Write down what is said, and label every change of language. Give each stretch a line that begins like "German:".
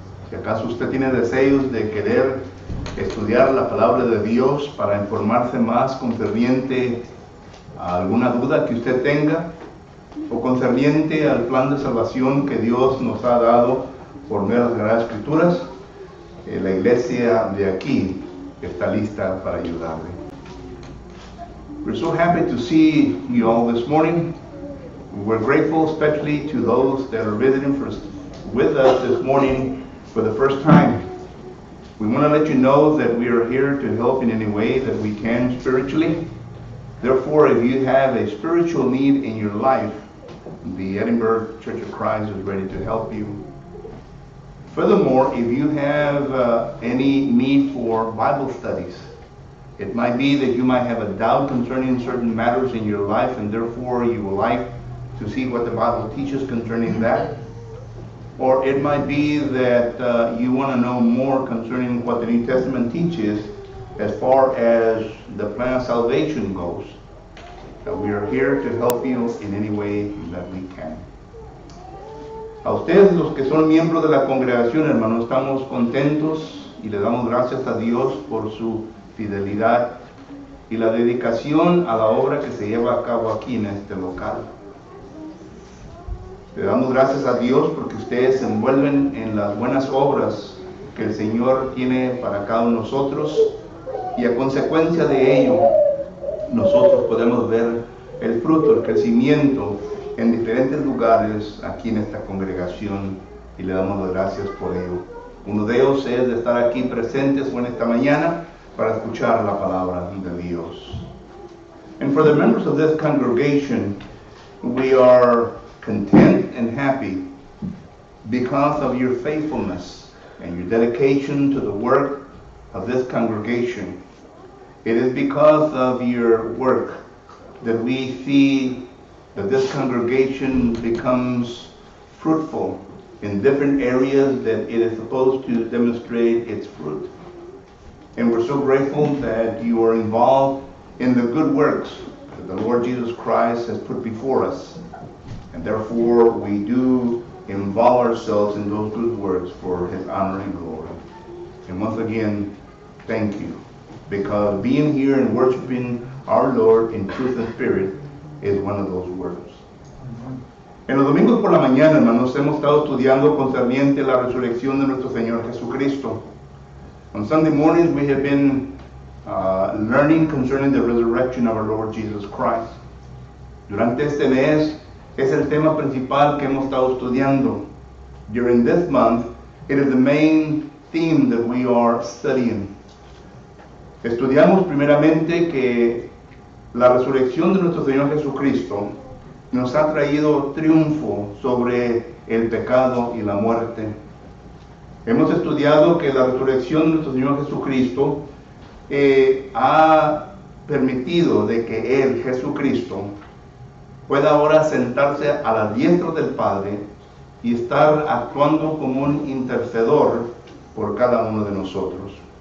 Spanish: Si acaso usted tiene deseos de querer estudiar la palabra de Dios para informarse más concerniente a alguna duda que usted tenga o concerniente al plan de salvación que Dios nos ha dado por medio de las Sagradas Escrituras, la iglesia de aquí está lista para ayudarle.
English: We're so happy to see you all this morning. We're grateful especially to those that are visiting with us this morning for the first time. We want to let you know that we are here to help in any way that we can spiritually. Therefore, if you have a spiritual need in your life, the Edinburgh Church of Christ is ready to help you. Furthermore, if you have any need for Bible studies, it might be that you might have a doubt concerning certain matters in your life, and therefore you would like to see what the Bible teaches concerning that. Or it might be that you want to know more concerning what the New Testament teaches as far as the plan of salvation goes. We are here to help you in any way that we can.
Spanish: A ustedes, los que son miembros de la congregación, hermanos, estamos contentos y le damos gracias a Dios por su fidelidad y la dedicación a la obra que se lleva a cabo aquí en este local. Le damos gracias a Dios porque ustedes se envuelven en las buenas obras que el Señor tiene para cada uno de nosotros, y a consecuencia de ello nosotros podemos ver el fruto, el crecimiento en diferentes lugares aquí en esta congregación, y le damos las gracias por ello. Uno de ellos es de estar aquí presentes en esta mañana para escuchar la palabra de Dios.
English: And for the members of this congregation, we are content and happy because of your faithfulness and your dedication to the work of this congregation. It is because of your work that we see that this congregation becomes fruitful in different areas that it is supposed to demonstrate its fruit. And we're so grateful that you are involved in the good works that the Lord Jesus Christ has put before us. And therefore we do involve ourselves in those good works for His honor and glory. And once again, thank you. Because being here and worshiping our Lord in truth and spirit is one of those words.
Spanish: En los domingos por la mañana, hermanos, hemos estado estudiando concerniente la resurrección de nuestro Señor Jesucristo.
English: On Sunday mornings we have been learning concerning the resurrection of our Lord Jesus Christ.
Spanish: Durante este mes es el tema principal que hemos estado estudiando.
English: During this month, it is the main theme that we are studying.
Spanish: Estudiamos primeramente que la resurrección de nuestro Señor Jesucristo nos ha traído triunfo sobre el pecado y la muerte. Hemos estudiado que la resurrección de nuestro Señor Jesucristo ha permitido de que Él, Jesucristo, pueda ahora sentarse a la diestra del Padre y estar actuando como un intercedor por cada uno de nosotros.